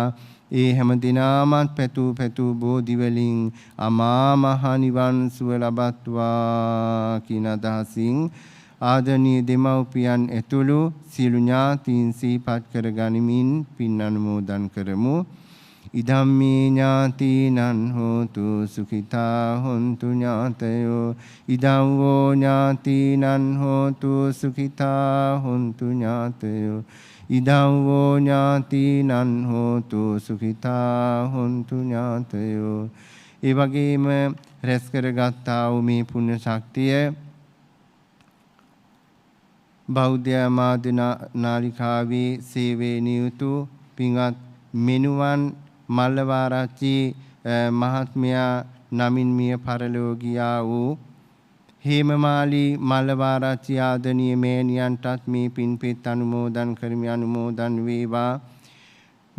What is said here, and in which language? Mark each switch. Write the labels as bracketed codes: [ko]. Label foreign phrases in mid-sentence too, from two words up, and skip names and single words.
[si] ඒ හැම දිනාමත් පැතු බෝධි වලින් අමා මහ නිවන් සුව ලබත්වා කියන අදහසින් ආදරණීය දෙමව්පියන් ඇතුළු සියලු ඥාතීන් සිහිපත් කර ගනිමින් පින් අනුමෝදන් කරමු. [pi] ඉදම්මේ ඥාතීනං හෝතු සුඛිතා හොන්තු ඥාතයෝ ඉදං වූ ඥාතීනං හෝතු සුඛිතා හොන්තු ඥාතයෝ ඉදං වූ ඥාතීනං හෝතු සුඛිතා හොන්තු ඥාතයෝ. [si] ඒ වගේම රැස් කරගත්තා වූ මේ පුණ්‍ය ශක්තිය බෞද්ධ මාධ්‍ය නාලිකාවේ සේවයේ නියුතු පින්වත් මෙනුවන් මල්ලවාරච්චි මහත්මයා නමින් මිය පරලෝ ගියා වූ හේමමාලී මල්ලවාරච්චි ආදරණීය මෑණියන්ටත් මේ පින්පෙත් අනුමෝදන් කරමි අනුමෝදන් වේවා.